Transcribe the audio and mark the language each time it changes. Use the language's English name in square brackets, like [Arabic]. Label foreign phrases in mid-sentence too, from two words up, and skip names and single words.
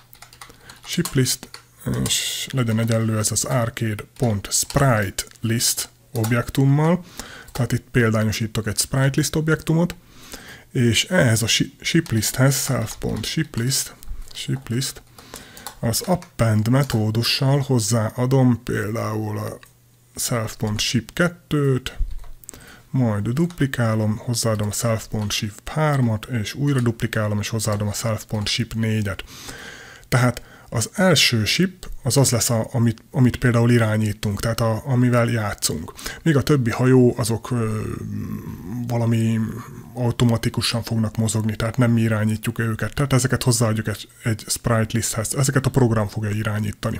[Hungarian] és legyen egyenlő ez az arcade.SpriteList objektummal, tehát itt példányosítok egy SpriteList objektumot, és ehhez a shiplisthez, self.shiplist, az append metódussal hozzáadom például a self.ship2-t, majd duplikálom, hozzáadom a self.ship3-at, és újra duplikálom, és hozzáadom a self.ship4-et. Tehát Az első ship az lesz, amit például irányítunk, tehát amivel játszunk. Míg a többi hajó azok valami automatikusan fognak mozogni, tehát nem mi irányítjuk őket. Tehát ezeket hozzáadjuk egy [English] sprite listhez. [Hungarian] Ezeket a program fogja irányítani.